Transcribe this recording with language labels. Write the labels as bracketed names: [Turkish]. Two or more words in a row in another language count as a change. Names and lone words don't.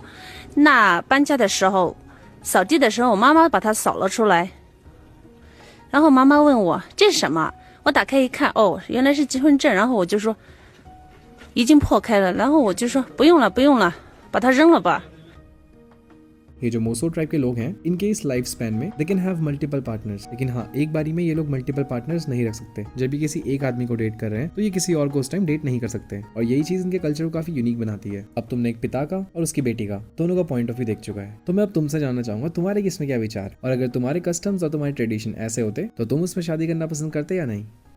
[Chinese] 那搬家的时候，扫地的时候，我妈妈把它扫了出来。然后妈妈问我这是什么，我打开一看，哦，原来是结婚证。然后我就说已经破开了，然后我就说不用了，不用了，把它扔了吧。 [Hindi] ये जो मोसो ट्राइब के लोग हैं, इनके इस लाइफ स्पैन में [English] they can have multiple partners, [Hindi] लेकिन हाँ, एक बारी में ये लोग [English] multiple partners [Hindi] नहीं रख सकते। जब भी किसी एक आदमी को डेट कर रहे हैं तो ये किसी और को उस टाइम डेट नहीं कर सकते, और यही चीज इनके कल्चर को काफी यूनिक बनाती है। अब तुमने एक पिता का और उसकी बेटी का दोनों का [English] point of view [Hindi] देख चुका है, तो मैं अब तुमसे जानना चाहूंगा तुम्हारे इसमें क्या विचार, और अगर तुम्हारे कस्टम्स और तुम्हारे ट्रेडिशन ऐसे होते तो तुम उसमें शादी करना पसंद करते या नहीं।